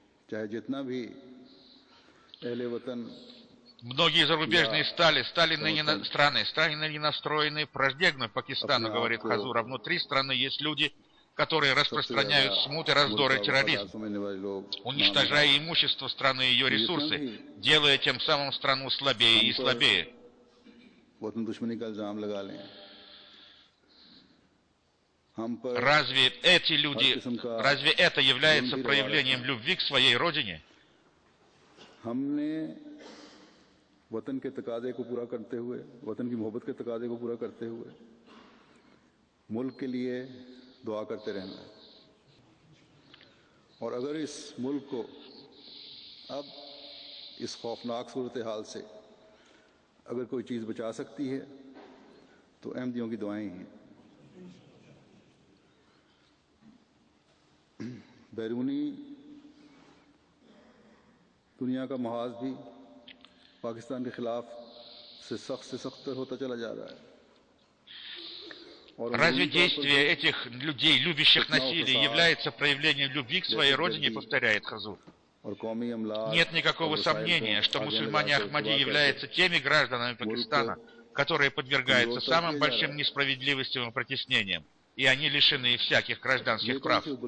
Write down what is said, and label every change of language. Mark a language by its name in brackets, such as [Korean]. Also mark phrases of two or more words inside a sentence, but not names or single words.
[Russian] Многие зарубежные страны ныне настроены враждебно Пакистану, говорит Хазур, а внутри страны есть люди, которые распространяют смуты, раздор и терроризм, уничтожая имущество страны и ее ресурсы, делая тем самым страну слабее и слабее. Разве эти люди, разве это является проявлением любви к своей родине? [Urdu] وطن کے تقاضے کو پورا کرتے ہوئے وطن کی محبت کے تقاضے کو پورا کرتے ہوئے ملک کے لیے دعا کرتے رہنا ہے اور اگر اس ملک کو اب اس خوفناک صورت حال سے اگر کوئی چیز بچا سکتی ہے تو احمدیوں کی دعائیں ہیں. بیرونی دنیا کا محاذ بھی پاکستان کے خلاف سے سخت ہوتا چلا جا رہا ہے. [Russian] Разве действие этих людей, любящих насилие, является проявлением любви к своей родине, повторяет Хазур? Нет никакого сомнения, что мусульмане Ахмади являются теми гражданами Пакистана, которые подвергаются самым большим несправедливостям и притеснениям, и они лишены всяких гражданских прав.